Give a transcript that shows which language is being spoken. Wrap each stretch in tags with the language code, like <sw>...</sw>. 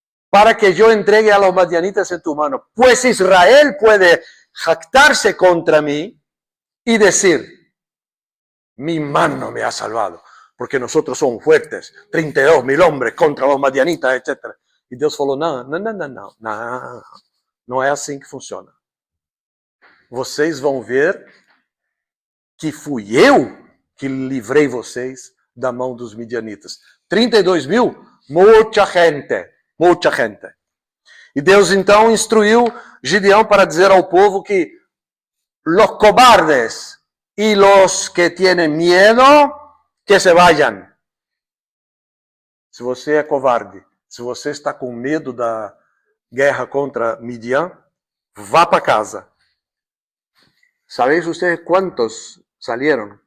<es>Para que yo entregue a los madianitas en tu mano. Pues Israel puede jactarse contra mí y decir, mi mano me ha salvado, porque nosotros somos fuertes, 32 mil hombres contra los madianitas, etc.</es> <pt>E Deus falou, não é assim que funciona. vocês vão ver que fui eu que livrei vocês da mão dos midianitas. 32 mil, muita gente, muita gente. E Deus então instruiu Gideão para dizer ao povo que</pt> <es>los cobardes y los que tienen miedo, que se vayan.</es> <pt>Se você é covarde, se você está com medo da guerra contra Midian, vá para casa.</pt> <es>¿Sabéis ustedes cuántos salieron?</es>